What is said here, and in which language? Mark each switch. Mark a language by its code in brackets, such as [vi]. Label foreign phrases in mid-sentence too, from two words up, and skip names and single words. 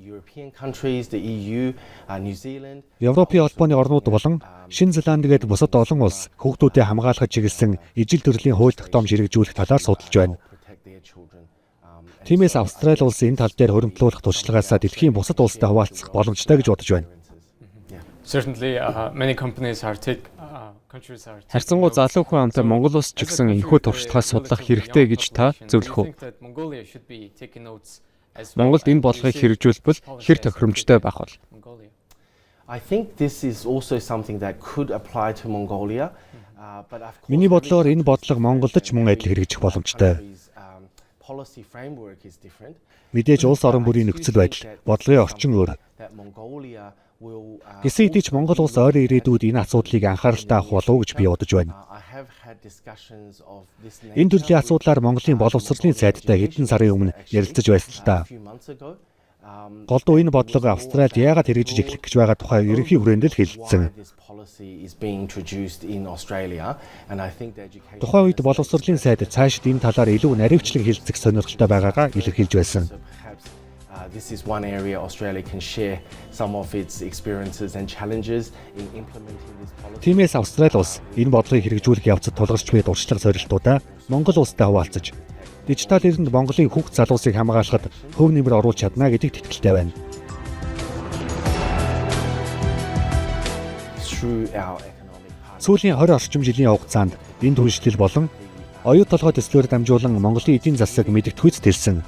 [mn] Европын холбооны орнууд болон Шинэ Зеланд гээд бусад олон улс хүүхдүүдэд хамгаалахад чиглэсэн ижил төрлийн хууль тогтоомж хэрэгжүүлэх талаар судалж байна. Тиймээс Австрали улс энэ тал дээр хуримтлуулах туршлагаасаа дэлхийн бусад улстай хуваалцах боломжтой гэж бодож байна. [en] Certainly many companies are [mn] Харьцангуй залуу хүн амтай Монгол улс ч гэсэн энэхүү туршлагаас судлах хэрэгтэй гэж та зөвлөх үү? Монголд энэ бодлогыг хэрэгжүүлбэл хэр тохиромжтой байх бол? [en] I think this is also something that could apply to Mongolia. [mn] Миний бодлоор энэ бодлого Монголд ч мөн адил хэрэгжих боломжтой. Мэдээж улс орон бүрийн нөхцөл байдал, бодлогын орчин өөр. Гэсэн хэдий ч Монгол улс ойрын ирээдүйд энэ асуудлыг анхааралтай авах болов уу гэж би бодож байна. Энэ төрлийн асуудлаар Монголын боловсролын сайдтай хэдэн сарын өмнө ярилцаж байсан л та. Голдуу энэ бодлого Австралид яагаад хэрэгжиж эхлэх гэж байгаа тухай ерөнхий хүрээнд л хэлсэн. Тухайн үед боловсролын сайд цаашид энэ талаар илүү наривчлан хэлцэх сонирхолтой байгаагаа илэрхийлж байсан. [en] This is one area Australia can share some of its experiences and challenges in implementing this policy. [mn] Тиймээс Австрали улс энэ бодлогыг хэрэгжүүлэх явцад тулгарч буй дуршлаг зорилтуудаа Монгол улстай хуваалцаж, дижитал эринд Монголын хүүхд залуусыг хамгаалахад хөв нэмэр оруулж чадна гэдэгт итгэлтэй байна. Сүүлийн 20 орчим жилийн хугацаанд энэ түншлэл болон оюу толгой төслөөр дамжуулан Монголын эдийн засаг мэдэгдэхүйц төлсөн.